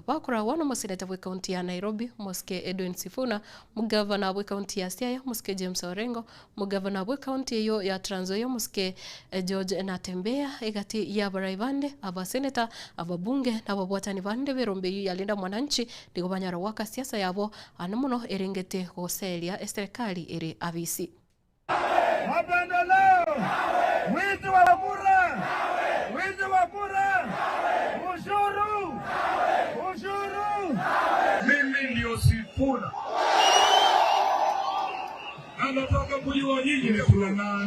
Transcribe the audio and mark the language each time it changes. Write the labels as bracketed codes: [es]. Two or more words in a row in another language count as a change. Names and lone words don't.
[guz] Bakura wono moseneta bwe county ya Nairobi Moske Edwin Sifuna, mugavana bwe county ya Siaya Moske James Orengo, mugavana bwe county yo ya Trans Nzoia Moske George Natembea egati ya baraibande abaseneta ababunge n'ababwatani bande berombe yalinda mwananchi ndigo banyara waka siasa yabo anamuno erengete goselia serikali ere abisi [sw] mapendeleo wizi wa kura ushuru mimi ndio Sifuna anataka kujua nyinyi ni kina nani.